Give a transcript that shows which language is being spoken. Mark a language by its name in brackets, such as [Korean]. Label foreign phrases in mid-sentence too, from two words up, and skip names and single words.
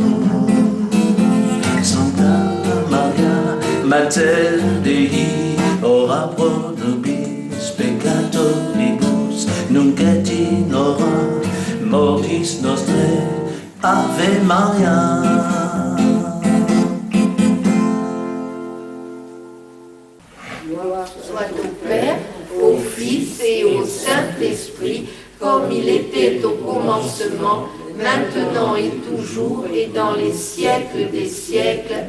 [Latin] Sancta Maria, Mater Dei, ora pro nobis peccatoribus, nunc et in hora mortis nostrae. Ave Maria. [French] Gloire soit au Père, au Fils et au Saint-Esprit, comme il était au commencement, maintenant et toujours, et dans les siècles des siècles.